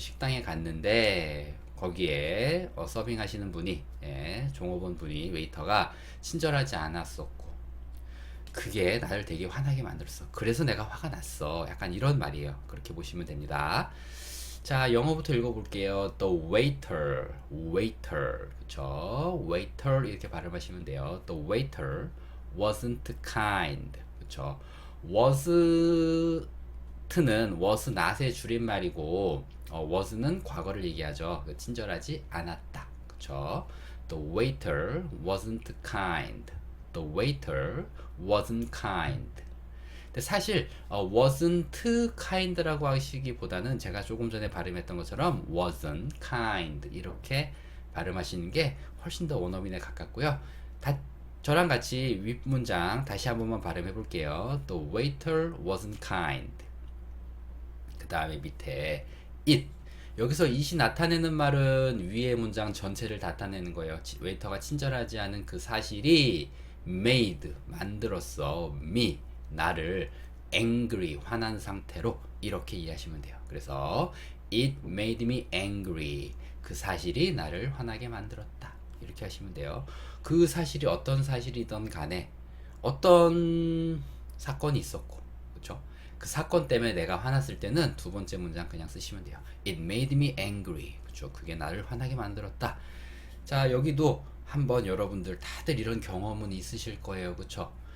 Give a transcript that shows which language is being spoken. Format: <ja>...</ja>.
<ko>식당에 갔는데 거기에 서빙 하시는 분이 종업원 분이 웨이터가 친절하지 않았었고 그게 나를 되게 화나게 만들었어. 그래서 내가 화가 났어. 약간 이런 말이에요. 그렇게 보시면 됩니다. 자, 영어부터 읽어볼게요.</ko> <en>The waiter,</en> <ko>그쵸? waiter 이렇게 발음하시면 돼요.</ko> <en>The waiter wasn't kind,</en> <ko>그쵸? wasn't was not의 줄임말이고 was는 과거를 얘기하죠. 친절하지 않았다, 그쵸?</ko> <en>The waiter wasn't kind. The waiter wasn't kind.</en> <ko>근데 사실</ko> <en>wasn't kind</en> <ko>라고 하시기보다는 제가 조금 전에 발음했던 것처럼 wasn't kind 이렇게 발음하시는 게 훨씬 더 원어민에 가깝고요. 저랑 같이 윗문장 다시 한 번만 발음해 볼게요.</ko> <en>The waiter wasn't kind.</en> <ko>그 다음에 밑에</ko> <en>it.</en> <ko>여기서 it이 나타내는 말은 위의 문장 전체를 나타내는 거예요. 웨이터가 친절하지 않은 그 사실이 made, 만들었어. me, 나를 angry, 화난 상태로 이렇게 이해하시면 돼요. 그래서</ko> <en>it made me angry.</en> <ko>그 사실이 나를 화나게 만들었다. 이렇게 하시면 돼요. 그 사실이 어떤 사실이든 간에 어떤 사건이 있었고, 그렇죠? 그 사건 때문에 내가 화났을 때는 두 번째 문장 그냥 쓰시면 돼요.</ko> <en>It made me angry.</en> <ko>그렇죠? 그게 나를 화나게 만들었다. 자, 여기도 한번 여러분들 다들 이런 경험은 있으실 거예요. 그쵸?</ko>